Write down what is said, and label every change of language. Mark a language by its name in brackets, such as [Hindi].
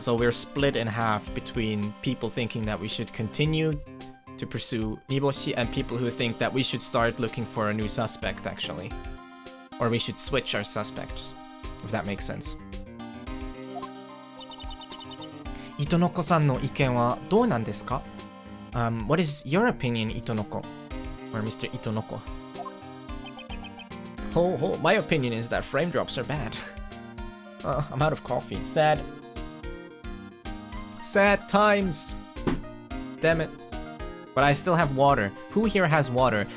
[English] So we're split in half between people thinking that we should continue to pursue Niboshi and people who think that we should start looking for a new suspect, actually. Or we should switch our suspects, if that makes sense. [Japanese] 糸の子さんの意見はどうなんですか? [English] What is your opinion, 糸の子? Or Mr. 糸の子? My opinion is that frame drops are bad. I'm out of coffee. Sad. Sad times. Damn it. But I still have water. Who here has water?